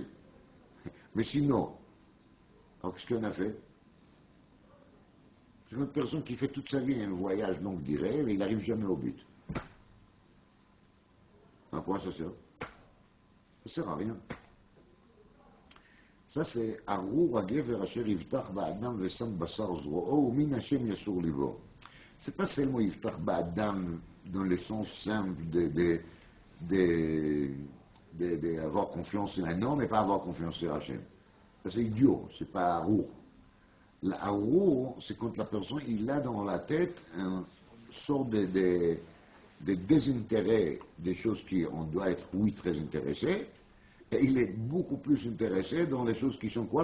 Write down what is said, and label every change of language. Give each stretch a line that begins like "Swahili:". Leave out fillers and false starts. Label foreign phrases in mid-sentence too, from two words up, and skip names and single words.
French: Mais sinon, alors qu'est-ce qu'on a fait? C'est une personne qui fait toute sa vie un voyage longue durée, mais il n'arrive jamais au but. À quoi ça sert? Ça ne sert à rien. Ça c'est
Hebrew: ארור הגבר אשר יבטח באדם ושם בשר זרעו ומן ה' יסור לבו.
French: C'est pas seulement
Hebrew: יבטח באדם
French: dans le sens simple d'avoir confiance en un homme et pas avoir confiance en Hashem. Ça c'est idiot, c'est pas Arur. L'arur, c'est quand la personne il a dans la tête un sort de désintérêt des choses qui on doit être oui très intéressé, et il est beaucoup plus intéressé dans les choses qui sont quoi?